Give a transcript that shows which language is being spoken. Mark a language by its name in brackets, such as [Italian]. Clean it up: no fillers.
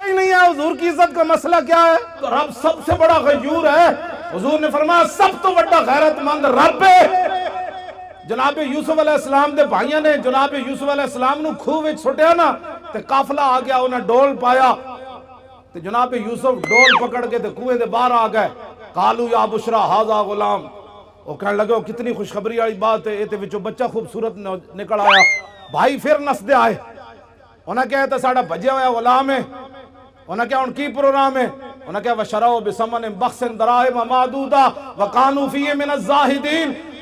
[Urdu] حضور کی عزت کا مسئلہ کیا ہے؟ تو رب سب سے بڑا غیور ہے. حضور نے فرمایا سب تو بڑا غیرت مند رب ہے. [Punjabi] جناب یوسف علیہ السلام دے بھائیاں نے جناب یوسف علیہ السلام نو کھوہ وچ سٹیا نا تے قافلہ آ گیا, انہیں ڈول پایا تے جناب یوسف ڈول پکڑ کے تے کنویں دے باہر آ گئے. [Arabic] قالو یا بشرا ھذا غلام, [Urdu] وہ کہنے لگے وہ کتنی خوشخبری والی بات ہے, یہ وچوں بچہ خوبصورت نکل آیا. [Punjabi] بھائی پھر نسدے آئے, انہیں کہا تو ساڑا بھجیا ہوا غلام ہے. [Urdu] انہیں کہا ان کی پروگرام ہے. انہیں کہا [Arabic] وَشَرَوْا بِثَمَنٍ بَخْسٍ دَرَاهِمَ مَعْدُودَةٍ وَكَانُوا فِيهِ مِنَ الزَّاهِدِينَ.